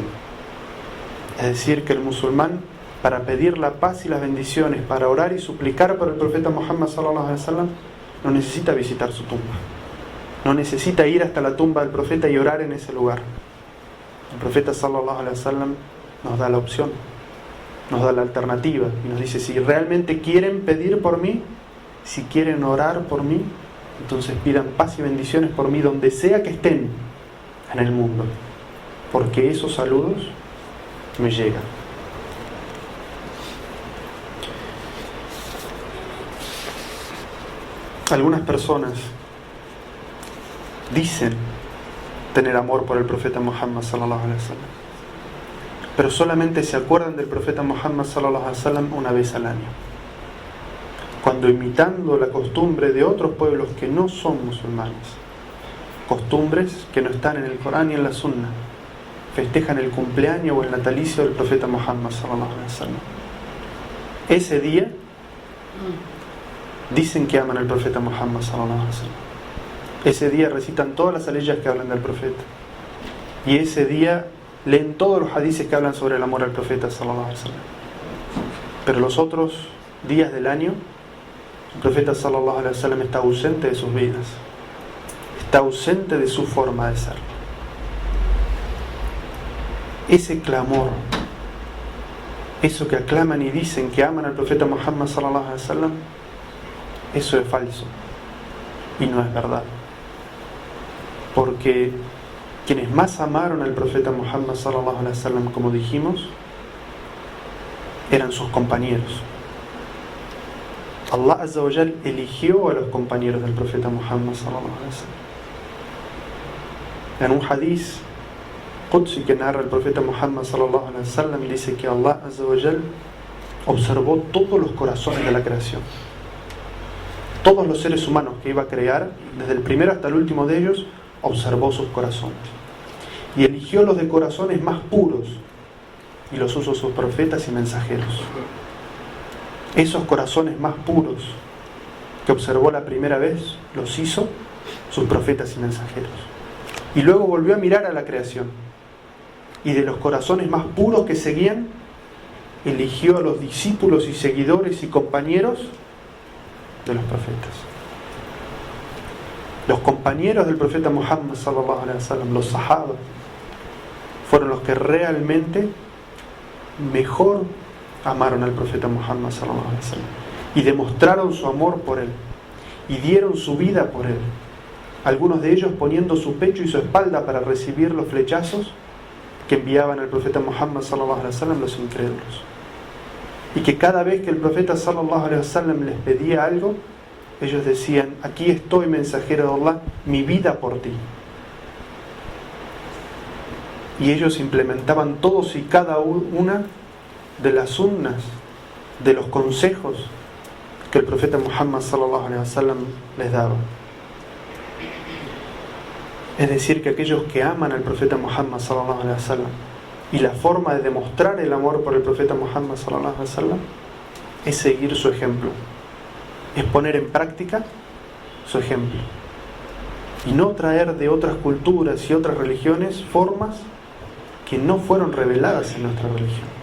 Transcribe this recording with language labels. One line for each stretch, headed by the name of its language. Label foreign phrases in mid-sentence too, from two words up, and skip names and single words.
Spanish: Es decir, que el musulmán, para pedir la paz y las bendiciones, para orar y suplicar por el profeta Muhammad
Arabic: صلى الله عليه وسلم,
Spanish: no necesita visitar su tumba, no necesita ir hasta la tumba del profeta y orar en ese lugar. El profeta
Arabic: صلى الله عليه وسلم
Spanish: nos da la opción, nos da la alternativa y nos dice: si realmente quieren pedir por mí, si quieren orar por mí, entonces pidan paz y bendiciones por mí donde sea que estén en el mundo, porque esos saludos me llegan. Algunas personas dicen tener amor por el profeta Muhammad
Arabic: صلى الله عليه وسلم,
Spanish: pero solamente se acuerdan del profeta Muhammad
Arabic: صلى الله عليه وسلم
Spanish: una vez al año, cuando imitando la costumbre de otros pueblos que no son musulmanes, costumbres que no están en el Corán y en la Sunna, festejan el cumpleaños o el natalicio del profeta Muhammad
Arabic: صلى الله عليه وسلم.
Spanish: Ese día dicen que aman al profeta Muhammad
Arabic: صلى الله عليه وسلم.
Spanish: Ese día recitan todas las aleyas que hablan del profeta. Y ese día leen todos los hadices que hablan sobre el amor al profeta
Arabic: صلى الله عليه وسلم.
Spanish: Pero los otros días del año, el profeta
Arabic: صلى الله عليه وسلم
Spanish: está ausente de sus vidas. Está ausente de su forma de ser. Ese clamor, eso que aclaman y dicen que aman al profeta Muhammad
Arabic: صلى الله عليه وسلم,
Spanish: eso es falso y no es verdad. Porque quienes más amaron al profeta Muhammad
Arabic: صلى الله عليه وسلم,
Spanish: como dijimos, eran sus compañeros.
Arabic: الله عز وجل
Spanish: eligió a los compañeros del profeta Muhammad
Arabic: صلى الله عليه وسلم.
Spanish: En un
Arabic: حديث قدسي
Spanish: que narra el profeta Muhammad
Arabic: صلى الله عليه وسلم,
Spanish: dice que
Arabic: الله عز وجل
Spanish: observó todos los corazones de la creación. Todos los seres humanos que iba a crear, desde el primero hasta el último de ellos, observó sus corazones. Y eligió los de corazones más puros y los usó sus profetas y mensajeros. Esos corazones más puros que observó la primera vez, los hizo sus profetas y mensajeros. Y luego volvió a mirar a la creación. Y de los corazones más puros que seguían, eligió a los discípulos y seguidores y compañeros de los profetas. Los compañeros del profeta Muhammad
Arabic: صلى الله عليه وسلم,
Spanish: los sahaba, fueron los que realmente mejor amaron al profeta Muhammad
Arabic: صلى الله عليه وسلم
Spanish: y demostraron su amor por él y dieron su vida por él. Algunos de ellos poniendo su pecho y su espalda para recibir los flechazos que enviaban al profeta Muhammad
Arabic: صلى الله عليه وسلم
Spanish: los incrédulos. Y que cada vez que el profeta
Arabic: صلى الله عليه وسلم
Spanish: les pedía algo, ellos decían: aquí estoy, mensajero de Allah, mi vida por ti. Y ellos implementaban todos y cada una de las sunnas, de los consejos que el profeta Muhammad
Arabic: صلى الله عليه وسلم
Spanish: les daba. Es decir, que aquellos que aman al profeta Muhammad
Arabic: صلى الله عليه وسلم,
Spanish: y la forma de demostrar el amor por el profeta Muhammad
Arabic: صلى الله عليه وسلم
Spanish: es seguir su ejemplo, es poner en práctica su ejemplo y no traer de otras culturas y otras religiones formas que no fueron reveladas en nuestra religión.